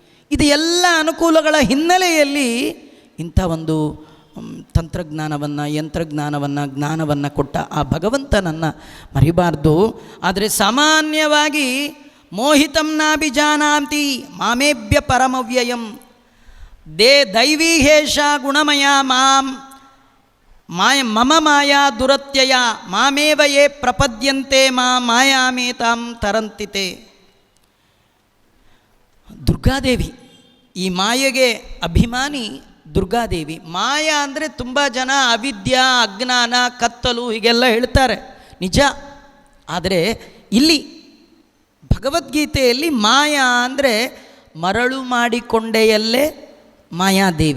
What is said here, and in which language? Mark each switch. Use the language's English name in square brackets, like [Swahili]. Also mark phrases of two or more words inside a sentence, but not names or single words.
[Kannada] ಇದು ಎಲ್ಲ ಅನುಕೂಲಗಳ ಹಿನ್ನೆಲೆಯಲ್ಲಿ ಇಂಥ ಒಂದು ತಂತ್ರಜ್ಞಾನವನ್ನು ಜ್ಞಾನವನ್ನು ಕೊಟ್ಟ ಆ ಭಗವಂತನನ್ನು ಮರಿಬಾರ್ದು. ಆದರೆ ಸಾಮಾನ್ಯವಾಗಿ [Sanskrit] ಮೋಹಿತಂ ನಾಭಿಜಾನಾತಿ ಮಾಮೇಭ್ಯ ಪರಮವ್ಯಯಂ ದೈವೀಹೇಷ ಗುಣಮಯ ಮಮ ಮಾಯಾ ದುರತ್ಯಯ ಮಾಮೇವ ಯೇ ಪ್ರಪದ್ಯಂತೆ ಮಾಯಾಮೇತಾಂ ತರಂತಿತೆ. [Kannada] ದುರ್ಗಾದೇವಿ, ಈ ಮಾಯೆಗೆ ಅಭಿಮಾನಿ ದುರ್ಗಾದೇವಿ. ಮಾಯಾ ಅಂದರೆ ತುಂಬ ಜನ ಅವಿದ್ಯಾ, ಅಜ್ಞಾನ, ಕತ್ತಲು ಹೀಗೆಲ್ಲ ಹೇಳ್ತಾರೆ, ನಿಜ. ಆದರೆ ಇಲ್ಲಿ ಭಗವದ್ಗೀತೆಯಲ್ಲಿ ಮಾಯಾ ಅಂದರೆ ಮರಳು ಮಾಡಿಕೊಂಡೆಯಲ್ಲೇ ಮಾಯಾದೇವಿ.